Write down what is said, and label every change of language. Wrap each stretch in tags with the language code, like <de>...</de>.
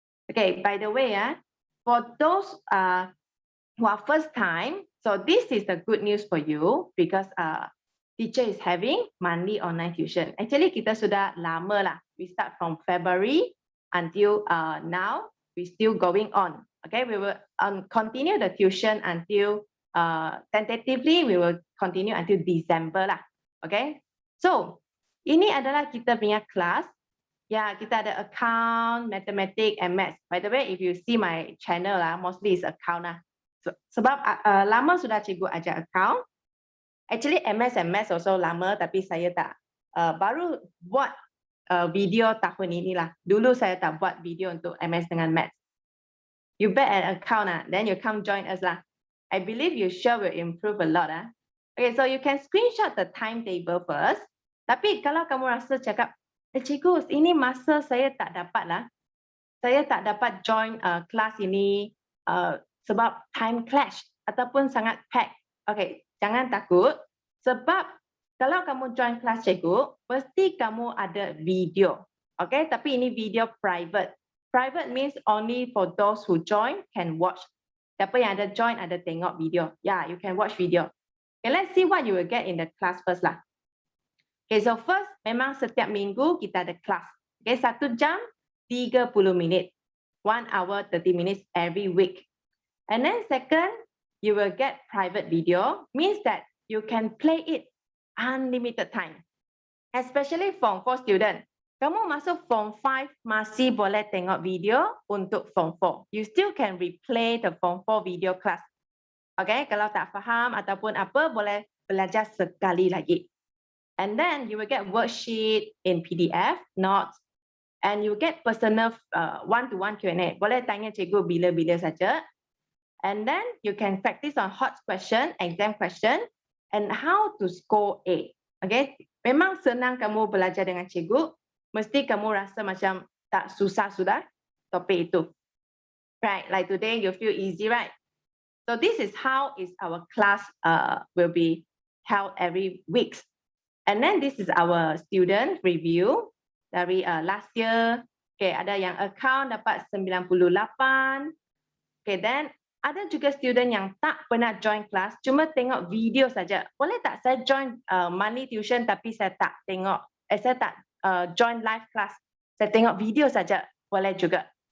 <en>Okay, by the way, for those who are first time, so this is the good news for you because teacher is having monthly online tuition. Actually,</en> <ms>kita sudah lama lah.</ms> <en>We start from February until now. We still going on. Okay, we will continue the tuition until tentatively we will continue until December lah.</en> <ms>Okay, so ini adalah kita punya kelas. Ya, kita ada account, mathematics, and maths.</ms> <en>By the way, if you see my channel lah, mostly is account lah.</en> <ms>Sebab lama sudah cikgu ajar account. Actually, MS and maths also lama, tapi saya tak baru buat video tahun inilah. Dulu saya tak buat video untuk MS dengan maths.</ms> <en>You bet an account, then you come join us lah. I believe you sure will improve a lot. Okay, so you can screenshot the timetable first.</en> <ms>Tapi kalau kamu rasa cakap, cikgu, ini masa saya tak dapat lah. Saya tak dapat join kelas ini sebab time clash ataupun sangat pack. Okay, jangan takut. Sebab kalau kamu join kelas cikgu, pasti kamu ada video. Okay, tapi ini video private.</ms> <en>Private means only for those who join can watch.</en> <ms>Siapa yang ada join ada tengok video.</ms> <en>Yeah, you can watch video. Okay, let's see what you will get in the class first lah. Okay, so first,</en> <ms>memang setiap minggu kita ada kelas.</ms> <en>Okay,</en> <ms>1 jam 30 minit.</ms> <en>1 hour 30 minutes every week. And then second, you will get private video. Means that you can play it unlimited time. Especially Form 4 student.</en> <ms>Kamu masuk Form 5 masih boleh tengok video untuk Form 4.</ms> <en>You still can replay the Form 4 video class. Okay,</en> <ms>kalau tak faham ataupun apa, boleh belajar sekali lagi.</ms> <en>And then you will get worksheet in PDF, notes, and you get personal one-to-one Q&A.</en> <ms>Boleh tanya cikgu bila-bila saja.</ms> <en>And then you can practice on hot question, exam question, and how to score A.</en> <ms>Okay, memang senang kamu belajar dengan cikgu, mesti kamu rasa macam tak susah sudah topik itu.</ms> <en>Right, like today you feel easy, right? So this is how is our class will be held every week. And then this is our student review dari last year.</en> <ms>Okay, ada yang account dapat 98. Okay, then ada juga student yang tak pernah join kelas, cuma tengok video saja. Boleh tak saya join monthly tuition tapi saya tak tengok, saya tak join live class. Saya tengok video saja, boleh juga.</ms>